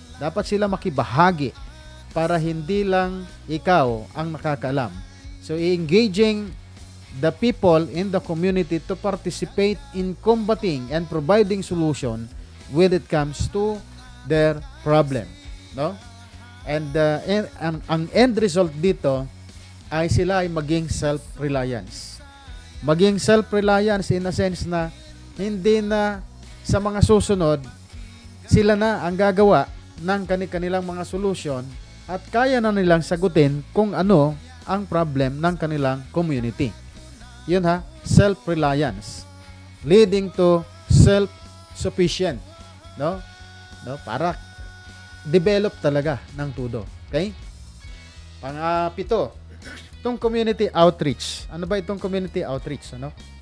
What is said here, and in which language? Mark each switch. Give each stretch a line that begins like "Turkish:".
Filipino: Dapat sila makibahagi para hindi lang ikaw ang nakakaalam.
English: So, engaging the people in the community to participate in combating and providing solution when it comes to their problem, no?
Filipino: And ang end result dito ay sila ay maging self-reliance. Maging self-reliance
English: in a sense
Filipino: na hindi na sa mga susunod sila na ang gagawa ng kanilang mga solution at kaya na nilang sagutin kung ano ang problem ng kanilang community. Yun ha,
English: self-reliance leading to self-sufficient, no?
Filipino: Para develop talaga ng todo. Okay? Pang-pito, itong community outreach. Ano ba itong community outreach? Ano?